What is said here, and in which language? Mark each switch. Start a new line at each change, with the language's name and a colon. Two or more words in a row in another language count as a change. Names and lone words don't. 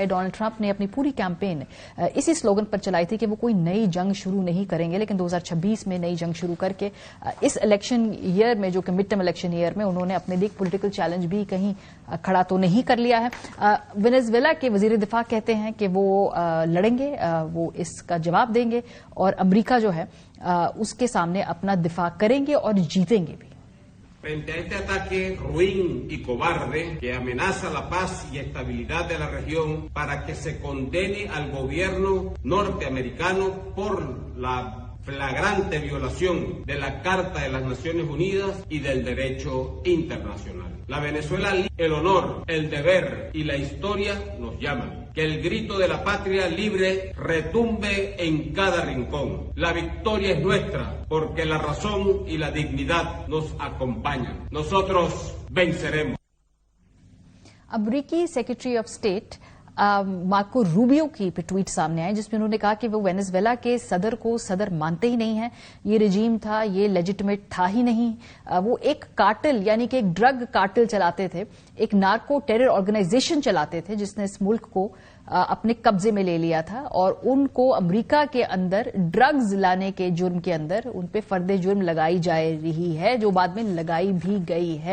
Urdu: ڈونلڈ ٹرمپ نے اپنی پوری کیمپین اسی سلوگن پر چلائی تھی کہ وہ کوئی نئی جنگ شروع نہیں کریں گے، لیکن 2026 میں نئی جنگ شروع کر کے اس
English: election year
Urdu: میں، جو کہ
English: midterm election year
Urdu: میں، انہوں نے اپنے لیے
English: political challenge
Urdu: بھی کہیں کھڑا تو نہیں کر لیا ہے. وینزویلا کے وزیر دفاع کہتے ہیں کہ وہ لڑیں گے، وہ اس کا جواب دیں گے اور امریکہ جو ہے اس کے سامنے اپنا دفاع کریں گے اور جیتیں گے بھی.
Spanish: Frente a este ataque ruin y cobarde que amenaza la paz y estabilidad de la región, para que se condene al gobierno norteamericano por la flagrante violación de la Carta de las Naciones Unidas y del derecho internacional. La Venezuela, el honor, el deber y la historia nos llaman. Que el grito de la patria libre retumbe en cada rincón. La victoria es nuestra, porque la razón y la dignidad nos acompañan. Nosotros venceremos.
Urdu: امریکی
English: Secretary of State
Urdu: مارکو روبیو کی ٹویٹ سامنے آئی، جس میں انہوں نے کہا کہ وہ وینزویلا کے صدر کو صدر مانتے ہی نہیں ہے. یہ رجیم تھا، یہ لیجیٹیمیٹ تھا ہی نہیں۔ وہ ایک کارٹیل، یعنی کہ ایک
English: drug cartel
Urdu: چلاتے تھے، ایک
English: narco terror organization
Urdu: چلاتے تھے، جس نے اس ملک کو اپنے قبضے میں لے لیا تھا اور ان کو امریکہ کے اندر ڈرگز لانے کے جرم کے اندر ان پہ فرد جرم لگائی جا رہی ہے، جو بعد میں لگائی بھی گئی ہے.